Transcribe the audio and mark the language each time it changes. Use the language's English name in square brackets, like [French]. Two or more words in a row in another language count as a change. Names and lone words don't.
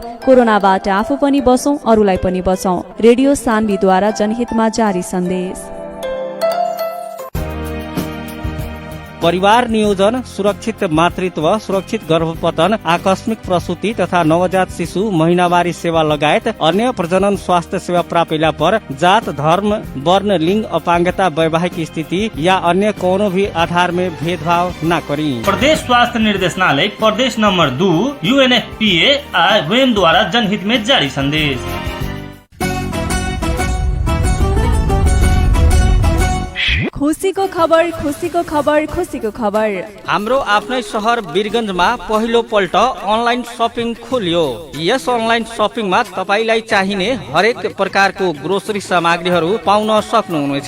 [Nepali] कोरोनाबाट आफू पनि बचौं, अरूलाई पनि बचाउँ। रेडियो सान्वीद्वारा जनहितमा जारी सन्देश। [Maithili] परिवार नियोजन, सुरक्षित मातृत्व, सुरक्षित गर्भपतन, आकस्मिक प्रसूति तथा नवजात शिशु महिनावारी सेवा लगायत अन्य प्रजनन स्वास्थ्य सेवा प्राप्तिला पर जात, धर्म, वर्ण, लिंग, अपांगता, वैवाहिक स्थिति या अन्य कोनो भी आधार में भेदभाव न करी। प्रदेश स्वास्थ्य निर्देशनालय प्रदेश नंबर 2 UNFPA वेम द्वारा जनहित में जारी संदेश। [Nepali] खुसीको खबर, खुसीको खबर, खुसीको खबर। हाम्रो आफ्नै शहर वीरगञ्जमा पहिलो पल्ट अनलाइन शपिङ खोलियो। यस अनलाइन शपिङमा तपाईलाई चाहिने हरेक प्रकारको ग्रोसरी सामग्रीहरू पाउन सक्नुहुनेछ।